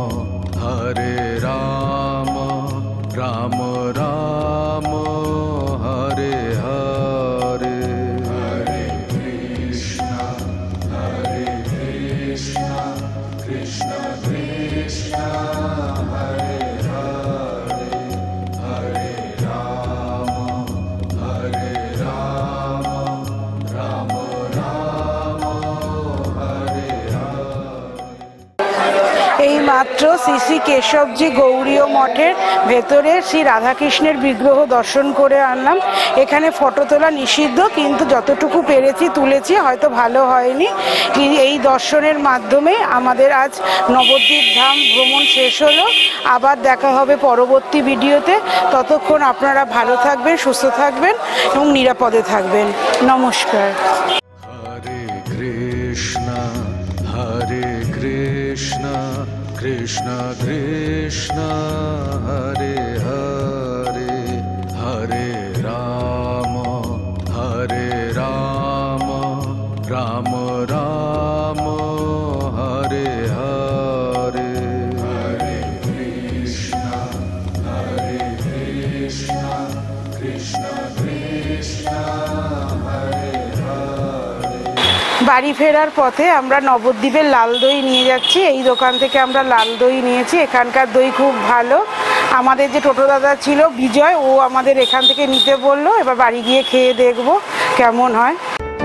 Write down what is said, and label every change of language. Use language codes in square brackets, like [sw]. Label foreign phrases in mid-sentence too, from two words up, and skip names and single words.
[sa] राम राम हरे हरे हरे कृष्ण कृष्ण कृष्ण हरे हरे हरे राम राम राम हरे [bn] এই মাত্র শ্রী শ্রী কেশবজি গৌড়ীয় মঠের ভেতরে শ্রী রাধাকৃষ্ণের বিগ্রহ দর্শন করে আনলাম। এখানে ফটো তোলা নিষিদ্ধ, কিন্তু যতটুকু পেরেছি তুলেছি, হয়তো ভালো হয়নি। এই দর্শনের মাধ্যমে আমাদের আজ নবদ্বীপ ধাম ভ্রমণ শেষ হলো। আবার দেখা হবে পরবর্তী ভিডিওতে। ততক্ষণ আপনারা ভালো থাকবেন, সুস্থ থাকবেন এবং নিরাপদে থাকবেন। নমস্কার। [sa] हरे कृष्ण कृष्ण कृष्ण हरे हरे हरे राम राम राम हरे हरे हरे कृष्ण कृष्ण कृष्ण हरे [bn] বাড়ি ফেরার পথে আমরা নবদ্বীপের লাল দই নিয়ে যাচ্ছি। এই দোকান থেকে আমরা লাল দই নিয়েছি। এখানকার দই খুব ভালো। আমাদের যে টোটো দাদা ছিল বিজয়, ও আমাদের এখান থেকে নিতে বললো। এবার বাড়ি গিয়ে খেয়ে দেখবো কেমন হয়।